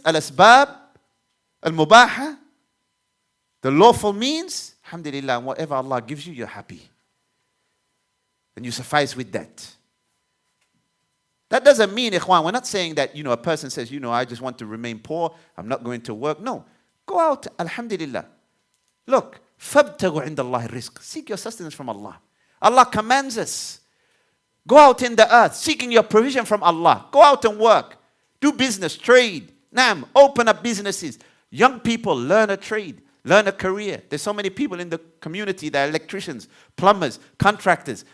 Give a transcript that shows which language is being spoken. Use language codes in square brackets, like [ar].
[ar] Al-asbab, al-mubaha, [en] the lawful means, alhamdulillah, and whatever Allah gives you, you're happy. And you suffice with that. That doesn't mean, ikhwan, we're not saying that, a person says, I just want to remain poor, I'm not going to work. No. Go out, alhamdulillah. [ar] Look, فَابْتَغُوا عِنْدَ اللَّهِ الرِّزْقِ. [en] Seek your sustenance from Allah. Allah commands us. Go out in the earth, seeking your provision from Allah. Go out and work. Do business, trade. Open up businesses. Young people, learn a trade. Learn a career. There's so many people in the community that are electricians, plumbers, contractors.